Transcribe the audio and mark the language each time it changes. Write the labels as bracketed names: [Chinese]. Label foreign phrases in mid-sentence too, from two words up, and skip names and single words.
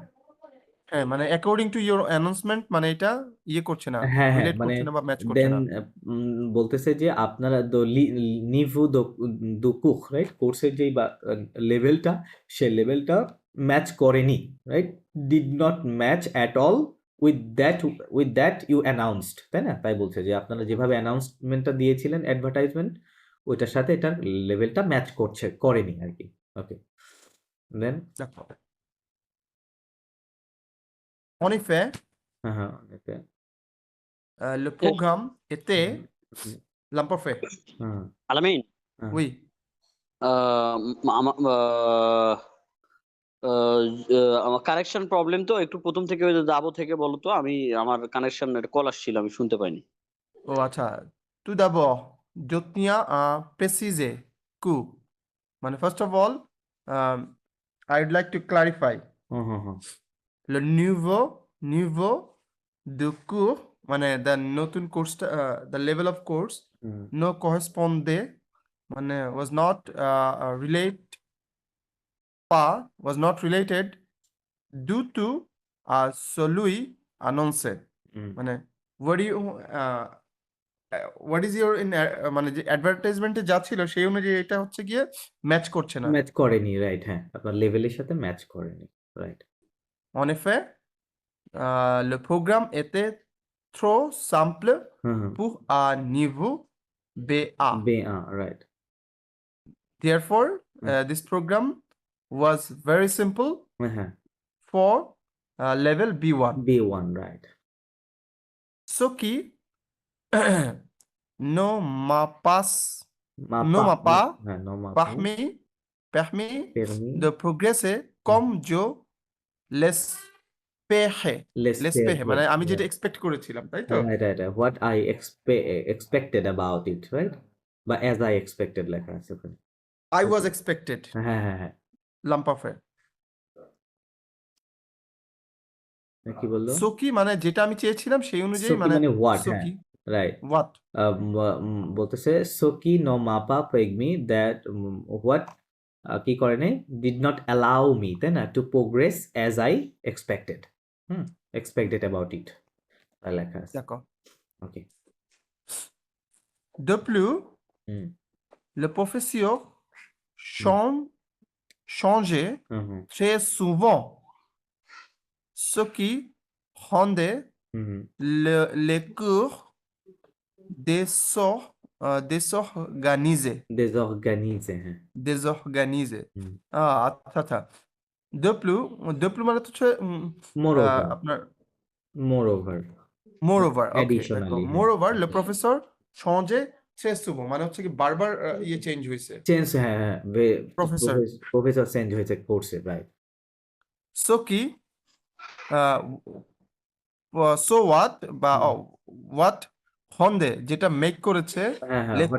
[Bangla] হ্যাঁ মানে [English] according to your announcement [Bangla] মানে এটা ইয়ে করছে না হ্যাঁ হ্যাঁ রিলেট মানে করছে না বা ম্যাচ করছে দেন না বলতেছে যে আপনারা [French] niveau du cours [Bangla] রাইট কোর্সের যেই লেভেলটা সে লেভেলটা ম্যাচ করেনি [English] right did not match at all with that you announced [Bangla] তাই না তাই বলছে যে আপনারা যেভাবে অ্যানাউন্সমেন্টটা দিয়েছিলেন অ্যাডভার্টাইজমেন্ট ওইটার সাথে এটার লেভেলটা ম্যাচ করেনি আর কি [English] okay then [French] দেখো en effet [Bangla] হ্যাঁ হ্যাঁ okay, [French] le [English] Yes. [French] programme était হুম, হুম, l'imparfait হুম, [Bangla] আলামিন হুম। [French] oui [Bangla] আমার কানেকশন প্রবলেম তো একটু প্রথম থেকে ওই যে যাবো থেকে বলো তো আমি আমার কানেকশন কল আসছিল আমি শুনতে পাইনি oh আচ্ছা [French] tout d'abord je tiens à préciser que [English] মানে first of all um, I would like to clarify হুম, হুম, হুম, [French] le niveau de cours মানে the নতুন কোর্সটা [English] the level of course হুম, [French] no correspondait [English] মানে was not was not related due to [French] celui annoncé হুম। [Bangla] মানে [English] what do you what is your in [Bangla] মানে যে অ্যাডভার্টাইজমেন্টে যা ছিল সেই অনুযায়ী এটা হচ্ছে গিয়ে ম্যাচ করছে না ম্যাচ করেনি রাইট হ্যাঁ আপনার লেভেলের সাথে ম্যাচ করেনি রাইট [French] en effet le programme était trop simple হুম হুম pour un niveau BA. [Bangla] রাইট [English] Therefore, this program was very simple [Bangla] হ্যাঁ হ্যাঁ [English] for level B1. [Bangla] B1 রাইট [French] Ce qui ne m'a pas, ne মাপা m'a pas হ্যাঁ ne m'a pas permis পেরমি de progresser comme je l'espérais. লেসপেরে [Bangla] মানে আমি যেটা এক্সপেক্ট করেছিলাম তাই তো [English] right right what I expected about it right or as I expected [Bangla] লেখা আছে ওখানে [English] I was expected [Bangla] হ্যাঁ হ্যাঁ হ্যাঁ [French] l'imparfait. [Bangla] কি বললো So কি মানে যেটা আমি চেয়েছিলাম সেই অনুযায়ী [French] সকি [Bangla] মানে মানে হোয়াট [English] so [Bangla] হ্যাঁ কি রাইট [English] what বলতেছে [French] ce qui ne m'a pas permis [English] that what [Bangla] কি করে নাই [English] did not allow me [Bangla] তাই না [English] to progress as I expected expected about it [Bangla] তাই লেখা আছে [French] d'accord. [Bangla] ওকে [French] De plus, হুম le professeur changeait হুম হুম très souvent, ce qui rendait হুম les cours désorganisés. désorganisé হ্যাঁ Désorganisés. হুম [Bangla] আচ্ছা আচ্ছা [French] de plus [Bangla] মানে তো হচ্ছে [English] more over [Bangla] আপনার [English] more over moreover okay d'accord [Bangla] অ্যাডিশনালি হ্যাঁ moreover [French] le professeur changeait très souvent [Bangla] মানে হচ্ছে কি বারবার ইয়ে চেঞ্জ হয়েছে চেঞ্জ হ্যাঁ হ্যাঁ প্রফেসর প্রফেসর চেঞ্জ হয়েছে কোর্সে রাইট so কি [English] so what [Bangla] বা what হন্দে যেটা মেক করেছে হ্যাঁ হ্যাঁ হোয়াট